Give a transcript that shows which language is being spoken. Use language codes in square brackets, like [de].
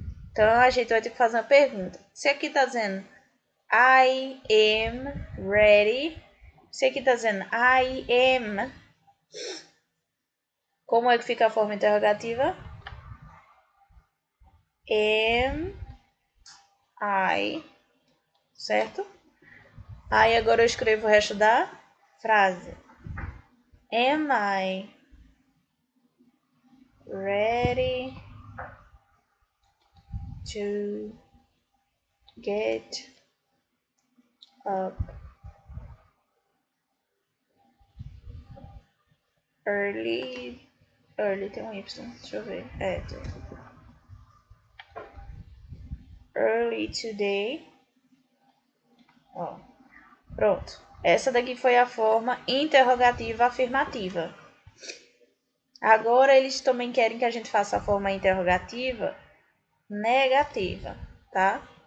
[pt] Então a gente vai ter que fazer uma pergunta. Se aqui está dizendo [en] I am ready, [pt] se aqui está dizendo [en] I am, [pt] como é que fica a forma interrogativa? [en] Am I, certo? [pt] Aí agora eu escrevo o resto da frase. [en] Am I ready to get up early? [pt] Early tem um Y, deixa eu ver. Tem. [en] Early today. [pt] Ó, pronto. Essa daqui foi a forma interrogativa afirmativa. Agora eles também querem que a gente faça a forma interrogativa negativa, tá?